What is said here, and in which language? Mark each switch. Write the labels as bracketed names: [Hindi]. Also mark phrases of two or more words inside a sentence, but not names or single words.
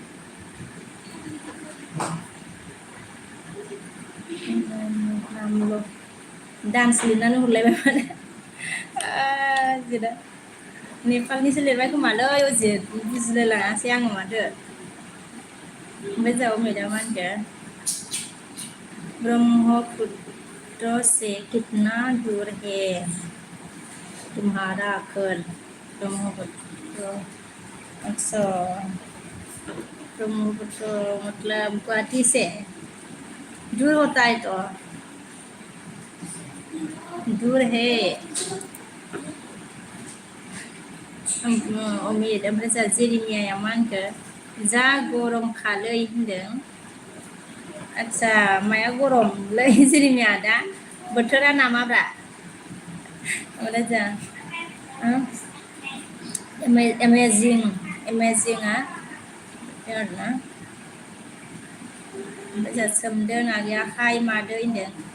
[Bodo] डान्स लिरनानै हरलायबाय माने जिदा नेपालनिसो लिरबाय खोमालै उजिद बुजिलाय लाङासै आङो माथो ओमफ्राय जाव मेदाम मा होनखो [Hindi] ब्रह्मपुत्र से कितना दूर है तुम्हारा घर ब्रह्मपुत्र अच्छा ब्रह्मपुत्र मतलब गुवाहाटी से दूर होता है तो दूर है अमित [Bodo] ओमफ्राय जोंहा जेरिमियाया मा होनखो जा गरम खालै होनदों आदसा माया गरमलै जेरिमिया दा बोथोरा नामाब्रा ओमफ्राय जोंहा एमेजिंआ आरोना ओमफ्राय जोंहा सोमदोन आगैया हाय मादै होनदों